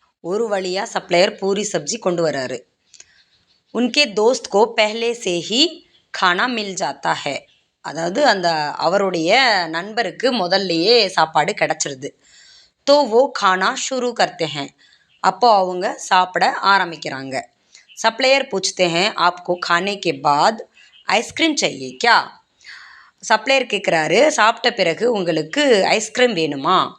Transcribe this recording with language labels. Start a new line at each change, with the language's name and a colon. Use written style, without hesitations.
Tamil: ஒரு வழியாக சப்ளையர் பூரி சப்ஜி கொண்டு வர்றாரு.
Hindi: உன்கே தோஸ்த் கோ பஹ்லே சே ஹி खाना मिल जाता है.
Tamil: அதாவது அந்த அவருடைய நண்பருக்கு முதல்லையே சாப்பாடு கிடச்சிருது.
Hindi: तो वो खाना शुरू करते हैं.
Tamil: அப்போ அவங்க சாப்பிட ஆரம்பிக்கிறாங்க.
Hindi: சப்ளையர் पूछते हैं आपको खाने के बाद आइसक्रीम चाहिए क्या.
Tamil: சப்ளையர் கேட்குறாரு, சாப்பிட்ட பிறகு உங்களுக்கு ஐஸ்கிரீம் வேணுமா.